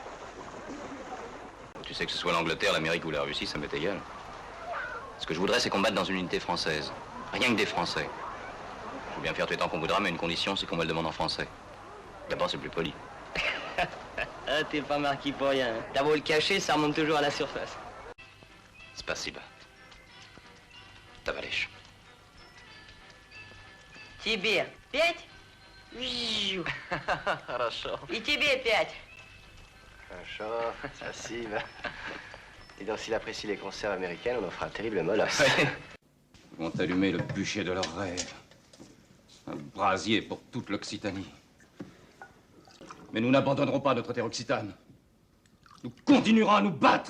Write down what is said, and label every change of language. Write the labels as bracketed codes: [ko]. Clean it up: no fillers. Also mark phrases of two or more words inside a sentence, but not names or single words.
[fr] Tu sais que ce soit l'Angleterre, l'Amérique ou la Russie, ça m'est égal. Ce que je voudrais, c'est qu'on batte dans une unité française. Rien que des Français. Je veux bien faire tout le temps qu'on voudra, mais une condition, c'est qu'on me le demande en français. D'abord, c'est plus poli. Ah, t'es pas marqué pour rien. Hein. T'as beau le cacher, ça remonte toujours à la surface. [ru] Spasiba. Товарищ. Тебе 5? Хорошо. И тебе 5. Хорошо, спасибо. [fr] Et donc, s'il apprécie les conserves américaines, on en fera un terrible molosse. Ils vont allumer le bûcher de leurs rêves. Un brasier pour toute l'Occitanie. Mais nous n'abandonnerons pas notre terre occitane. Nous continuerons à nous battre.